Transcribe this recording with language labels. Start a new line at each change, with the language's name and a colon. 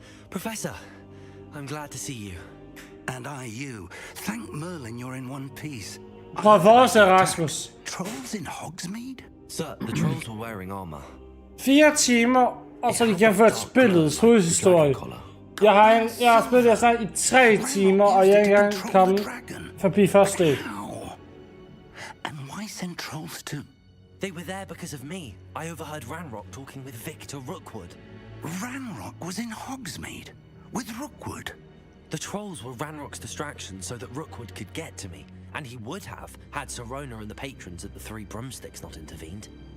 English: Professor, I'm glad to see you. And I you. Thank Merlin you're in one piece.
Danish: Hvor vores Erasmus?
English: Trolls in Hogsmeade? Sir, the trolls were wearing armor.
Danish: 4 timer, og så har de gennemført spillets hovedhistorie. Jeg har spillet det snart i 3 timer, og jeg er ikke engang kommet forbi første del.
English: And why send trolls to... They were there because of me. I overheard Ranrock talking with Victor Rookwood. Ranrock was in Hogsmeade? With Rookwood? The trolls were Ranrock's distraction so that Rookwood could get to me. And he would have, had Sirona and the patrons at the Three Broomsticks not intervened.